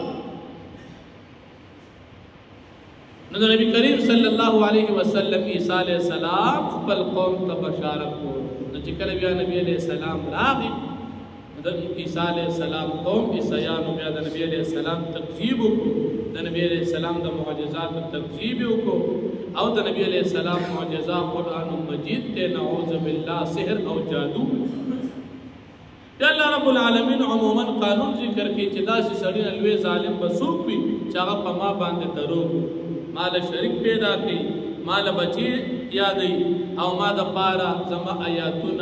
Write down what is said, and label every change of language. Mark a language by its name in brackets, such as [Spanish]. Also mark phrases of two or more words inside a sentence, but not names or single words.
[Pashto] نو د نبی کریم [Arabic] صلی الله علیه وسلم [Pashto] عیسی [Arabic] علیہ السلام [Pashto] خپل قوم ته بشارت ورکړ نو چې کله بیا نبی [Arabic] علیہ السلام [Pashto] راغی د عیسی [Arabic] علیہ السلام [Pashto] قوم عیسیانو بیا د نبی [Arabic] علیہ السلام [Pashto] تکذیب وکړو د نبی [Arabic] علیہ السلام [Pashto] د معجزات تکذیب وکړو او د نبی [Arabic] علیہ السلام [Pashto] معجزہ قرآن مجید ته [Arabic] نعوذ بالله [Pashto] سحر او جادو [Arabic] یا الله رب العالمین [Pashto] عموما قانون ذکر کوي چې داسې سړی نه لوی ظالم به څوک وي چې هغه په ما باندې دروغ مال شریک پیدا کوي مال بچی یادوي او ما د پاره زما آیاتونه